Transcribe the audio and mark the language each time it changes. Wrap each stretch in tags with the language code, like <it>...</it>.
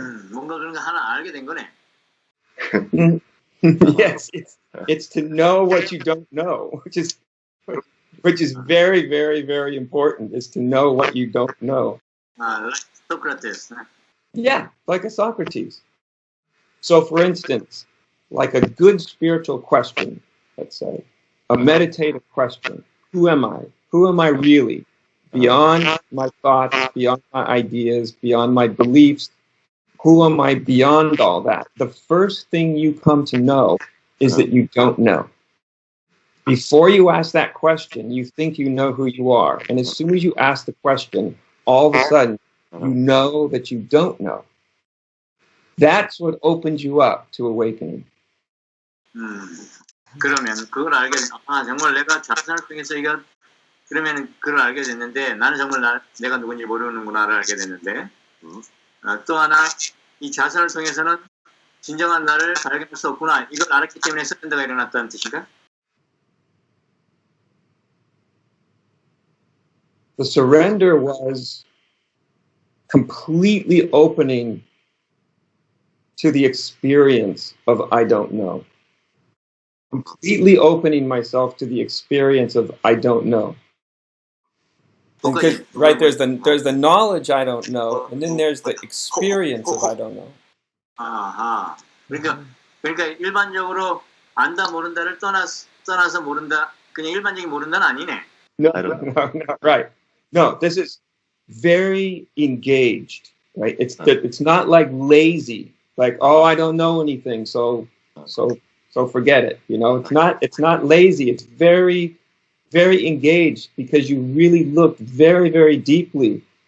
<ko>뭔가 그런 거 하나 알게 된 거네.</ko> <en>Yes, it's to know what you don't know, which is very, very, very important, is to know what you don't know. Like Socrates. Yeah, like a Socrates. So for instance, like a good spiritual question, let's say, a meditative question, who am I? Who am I really? Beyond my thoughts, beyond my ideas, beyond my beliefs, who am I beyond all that? The first thing you come to know is that you don't know. Before you ask that question, you think you know who you are. And as soon as you ask the question, all of a sudden, you know that you don't know. That's what opens you up to awakening.</en> <ko>그러면 그걸 알게 정말 내가 자선을 통해서 그러면 그걸 알게 됐는데 나는 정말 내가 누군지 모르는구나를 알게 됐는데 또 하나 이 자선을 통해서는 진정한 나를 발견할 수 없구나 이걸 알았기 때문에 서른대가 일어났다는 뜻인가?</ko> <en>The surrender was completely opening to the experience of I don't know. Completely opening myself to the experience of I don't know. Because, right, there's the knowledge I don't know, and then there's the experience of I don't know. 아하.</en> <ko>그러니까 일반적으로 안다 모른다를 떠나서 모른다. 그냥 일반적인 모른다는 아니네.</ko> <en>No, right. No, this is very engaged, right? It's not like lazy, like, oh, I don't know anything, so forget it. You know, it's not lazy. It's very, very engaged because you really looked very, very deeply</en>